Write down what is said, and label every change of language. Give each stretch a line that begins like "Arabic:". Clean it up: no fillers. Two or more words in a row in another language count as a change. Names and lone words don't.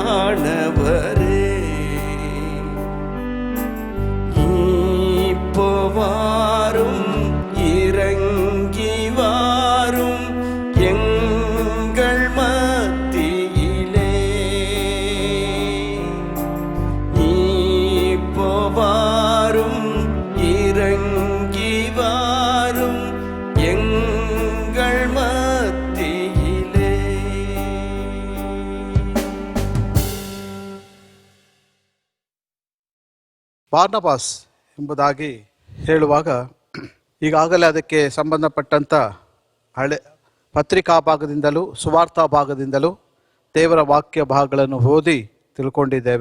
Tamil: வானவரே இப்போ வாரும், இறங்கி வாரும் எங்கள் மத்தியிலே. இப்போ வாரும், இறங்கி வாரும் எங்கள் மத்தியிலே.
Kannada: ಬಾರ್ನಬಾಸ್ ಎಂಬುದಾಗಿ ಹೇಳುವಾಗ ಈಗಾಗಲೇ ಅದಕ್ಕೆ ಸಂಬಂಧಪಟ್ಟಂಥ ಹಳೆ ಪತ್ರಿಕಾ ಭಾಗದಿಂದಲೂ ಸುವಾರ್ತಾ ಭಾಗದಿಂದಲೂ ದೇವರ ವಾಕ್ಯ ಭಾಗಗಳನ್ನು ಓದಿ ತಿಳ್ಕೊಂಡಿದ್ದೇವೆ.